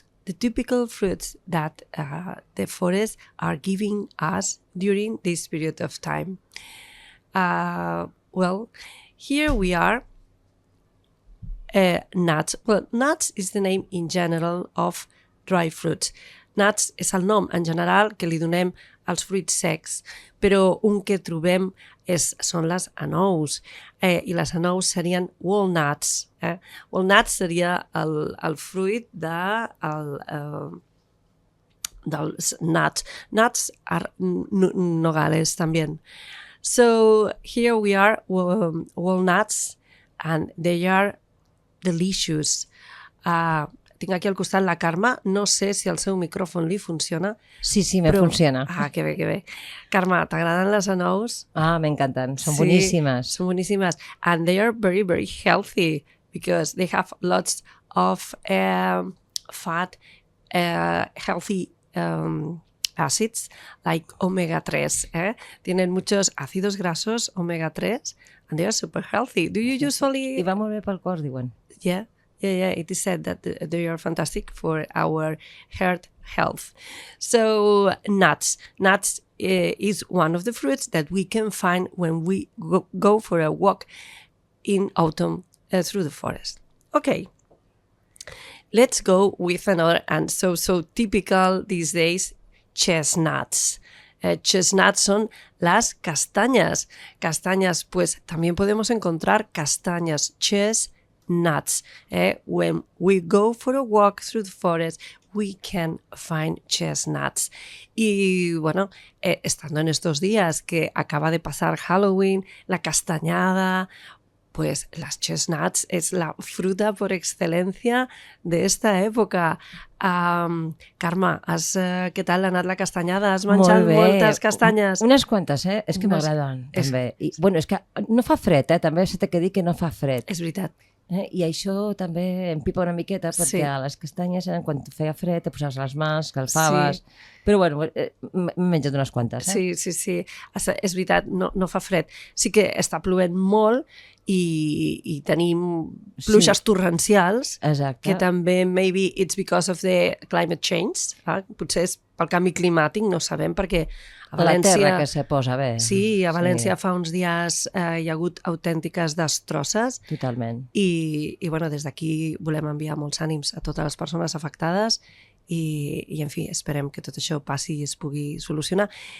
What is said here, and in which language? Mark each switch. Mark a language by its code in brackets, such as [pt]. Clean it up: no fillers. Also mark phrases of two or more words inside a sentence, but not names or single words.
[en] The typical fruits that the forests are giving us during this period of time. Here we are. Nuts. Well, nuts is the name in general of dry fruits. [ca] Nuts és el nom en general que li donem als fruits secs, però un que trobem són les anous, i les anous serien walnuts. Walnuts seria el fruit dels nuts. [en] Nuts are nogales també. So here we are, walnuts, and they are delicious. [ca] Tinc aquí al costat la Carme, no sé si el seu micròfon li funciona. Sí, me funciona. Que bé, que bé. Carme, t'agraden les anous? M'encanten, són boníssimes. Són boníssimes. [en] And they are very, very healthy because they have lots of fat, healthy acids like omega 3. [es] Tienen muchos ácidos grasos omega 3 [en] and they are super healthy. Do you usually... [ca] I va molt bé pel cos, diuen. [en] Yeah, it is said that they are fantastic for our heart health. So nuts is one of the fruits that we can find when we go for a walk in autumn through the forest. Okay, let's go with another and so typical these days, chestnuts. [es] Chestnuts son las castañas. Castañas, pues también podemos encontrar castañas, [en] chestnuts. When we go for a walk through the forest, we can find chestnuts. [es] Y bueno, estando en estos días que acaba de pasar Halloween, la castañada, pues las chestnuts es la fruta por excelencia de esta època. [ca] Carme, què tal ha anat la castanyada? Has menjat moltes castanyes? Unes quantes, és que m'agraden, també. I, bueno, és que no fa fred, també s'ha de dir que no fa fred. És veritat. I això també em pipa una miqueta, perquè a les castanyes, quan feia fred, te posaves les mans, calfaves... Sí. Però bueno, m'he menjat unes quantes. Sí. És veritat, no fa fred. Sí que està plovent molt i tenim pluges torrencials. Exacte. Que també, [en] maybe it's because of the climate change. [ca] Potser és pel canvi climàtic, no sabem, perquè a València... La terra que se posa bé. Sí, a València fa uns dies hi ha hagut autèntiques destrosses. Totalment. I bueno, des d'aquí volem enviar molts ànims a totes les persones afectades i en fi, esperem que tot això passi i es pugui solucionar.